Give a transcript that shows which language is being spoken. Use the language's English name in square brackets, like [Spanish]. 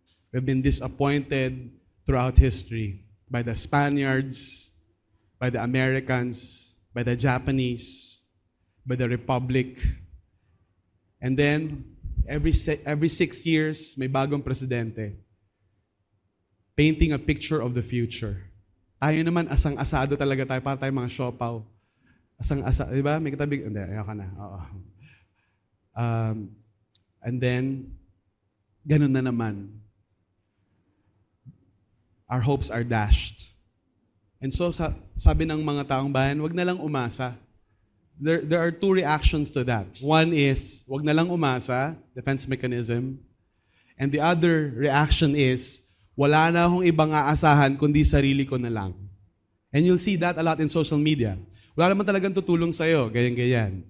[English] We've been disappointed throughout history by the Spaniards, by the Americans, by the Japanese, by the Republic. And then, every 6 years, [Filipino] may bagong presidente [English] painting a picture of the future. [Filipino] Tayo naman, asang-asado talaga tayo, para tayo mga siopaw. Asang-asado, di ba? May katabi, hindi, ayoko na. Oo. [English] And then, [Filipino] ganun na naman. [English] Our hopes are dashed. And so, [Filipino] sabi ng mga taong bayan, wag na lang umasa. [English] There are two reactions to that. One is, [Filipino] wag na lang umasa, [English] defense mechanism. And the other reaction is, [Filipino] wala na akong ibang aasahan kundi sarili ko na lang. [English] And you'll see that a lot in social media. [Filipino] Wala naman talagang tutulong sa'yo, ganyan-ganyan.